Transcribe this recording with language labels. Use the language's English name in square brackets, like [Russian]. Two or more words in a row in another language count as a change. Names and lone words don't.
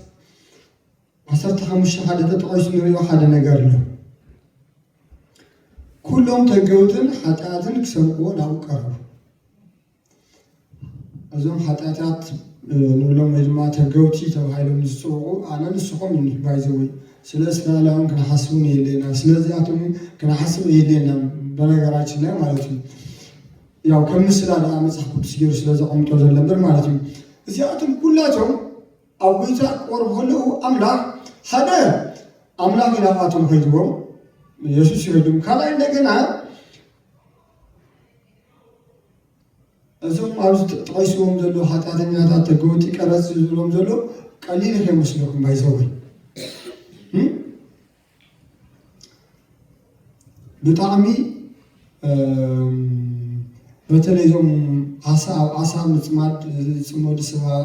[Tigrinya] 15 ሓደ ተጠቂሱ ንሪኦ ሓደ ነገር ኣሎ ኩሎም ተገውትን ሓጢኣትን ክሰምዕዎ ናብኡ ቀረቡ እዞም ሓጢኣታት ንብሎም ወይ ድማ ተገውቲ ተባሂሎም ዝፅውዑ ኣነ ንስኹም እኒ ባይዘወይ ስለ እስራኤላውያን ክነሓስቡን የድልየና ስለዚኣቶም ክነሓስብ የድልየና [Amharic] በነገራችን ላይ [Tigrinya] ማለት እዩ ያው ከም ምስላ ደኣ መፅሓፍ ቅዱስ ገይሩ ስለ ዘቐምጦ ዘሎ እምበር ማለት እዩ እዚኣቶም ኩላቶም ኣብ ጎይታ ክቐርቡ ከለዉ ኣምላኽ ሓደ ኣምላኽ ናብኣቶም ከይድዎም ኢየሱስ ይኸይዶም ካልኣይ እንደገና እዞም ኣብዚ ተጠቂስዎም ዘሎ ሓጢኣተኛታት ተገወቲ ቀረፅ ዝብሎም ዘሎ ቀሊል ከይመስለኩም ባይዘወይ ብጣዕሚ በተለይ እዞም ዓሳ ምፅማድ ዝፅመዱ ሰባት